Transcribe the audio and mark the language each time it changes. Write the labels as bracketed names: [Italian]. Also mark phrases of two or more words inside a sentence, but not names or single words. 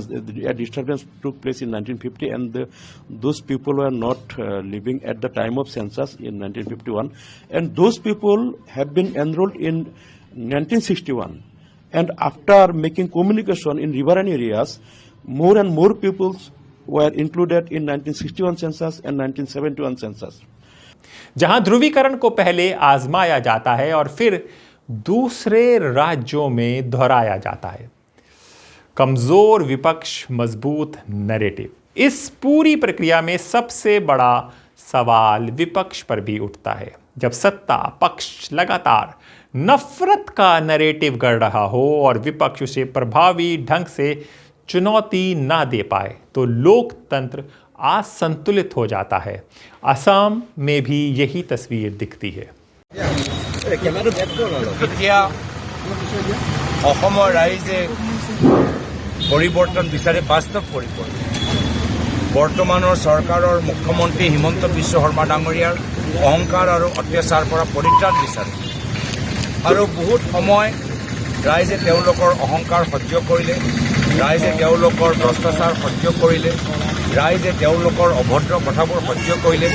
[English] A disturbance took place in 1950, and those people were not living at the time of census in 1951, and those people have been enrolled in 1961. And after making communication in riverine areas, more and more peoples were included in 1961 census and 1971 census. [Hindi] जहां ध्रुवीकरण को पहले आजमाया जाता है और फिर दूसरे राज्यों में दोहराया जाता है। कमजोर विपक्ष, मजबूत नैरेटिव। इस पूरी प्रक्रिया में सबसे बड़ा सवाल विपक्ष पर भी उठता है। जब सत्ता पक्ष लगातार नफरत का नैरेटिव गढ़ रहा हो और विपक्ष उसे प्रभावी ढंग से चुनौती ना दे पाए तो लोकतंत्र असंतुलित हो जाता है। असम में भी यही तस्वीर दिखती है। [Assamese] এতিয়া অসমৰ ৰাইজে পৰিৱৰ্তন বিচাৰে, বাস্তৱ পৰিৱৰ্তন। বৰ্তমানৰ চৰকাৰৰ মুখ্যমন্ত্ৰী হিমন্ত বিশ্ব শৰ্মা ডাঙৰীয়াৰ অহংকাৰ আৰু অত্যাচাৰৰ পৰা পৰিত্ৰাণ বিচাৰে আৰু বহুত সময় ৰাইজে তেওঁলোকৰ অহংকাৰ সহ্য কৰিলে, ৰাইজে তেওঁলোকৰ ভ্ৰষ্টাচাৰ সহ্য কৰিলে, ৰাইজে তেওঁলোকৰ অভদ্ৰ কথাবোৰ সহ্য কৰিলে।